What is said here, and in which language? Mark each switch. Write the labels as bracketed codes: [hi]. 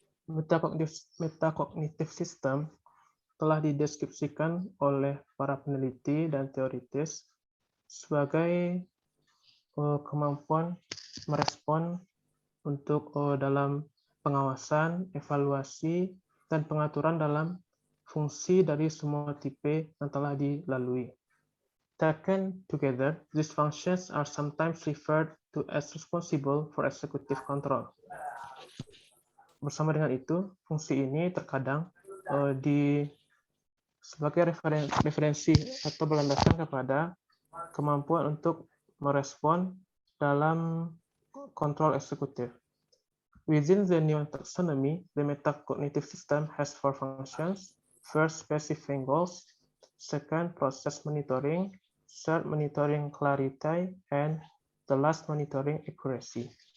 [id] Metacognitive system telah dideskripsikan oleh para peneliti dan teoritis sebagai kemampuan merespon untuk dalam pengawasan, evaluasi, dan pengaturan dalam fungsi dari semua tipe yang telah dilalui. [en] Taken together, these functions are sometimes referred to as responsible for executive control. [id] Bersama dengan itu, fungsi ini terkadang sebagai referensi atau berlandaskan kepada kemampuan untuk merespon dalam kontrol eksekutif. [en] Within the new taxonomy, the metacognitive system has 4 functions. First, specifying goals. Second, process monitoring. Third, monitoring clarity. And the last, monitoring accuracy.